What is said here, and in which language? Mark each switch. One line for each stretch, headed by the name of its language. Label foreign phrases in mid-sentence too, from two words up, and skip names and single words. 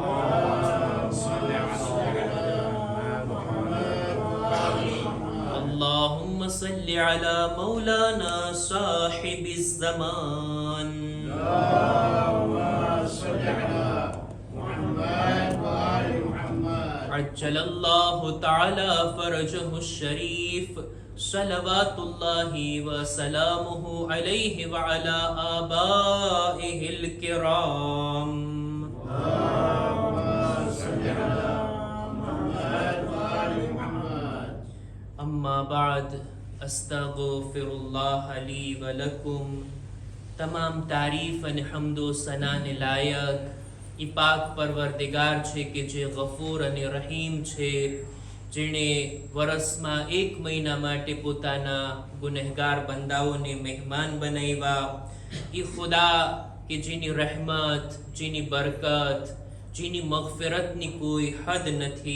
Arabic: اللهم صل على مولانا صاحب الزمان عجل الله تعالى فرجه الشريف صلوات الله وسلامه عليه وعلى آبائه الكرام أما بعد استغفر الله لي ولكم
Gujarati: તમામ તારીફ અને حمد و ثનાને લાયક ઈ પાક પરવરદિગાર છે કે જે ગફૂર અને રહીમ છે, જેણે વર્ષમાં 1 મહિના માટે પોતાના ગુનેહગાર બંદાઓને મહેમાન બનાવ્યા. ઈ ખુદા કે જેની રહેમત, જેની બરકત, જેની મગફિરતની કોઈ હદ નથી.